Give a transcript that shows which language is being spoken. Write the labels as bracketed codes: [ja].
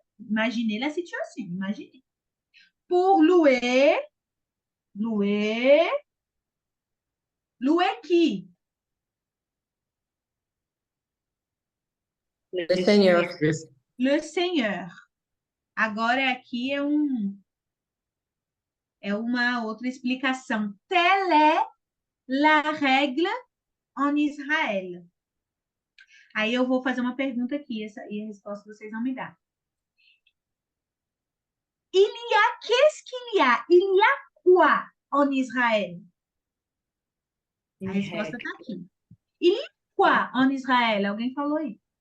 [fr] Imaginez la situation, imaginez. Pour louer, louer qui? Le Le Seigneur. Le Seigneur. [pt] Agora aqui é uma outra explicação. [fr] Telle est la règle en Israël. [pt] Aí eu vou fazer uma pergunta aqui, e a resposta vocês vão me dar. [fr] Qu'est-ce qu'il y a? Il y a quoi en Israël? A Une [pt] resposta está aqui. [fr] Il y a quoi en Israël? [pt] Alguém falou aí?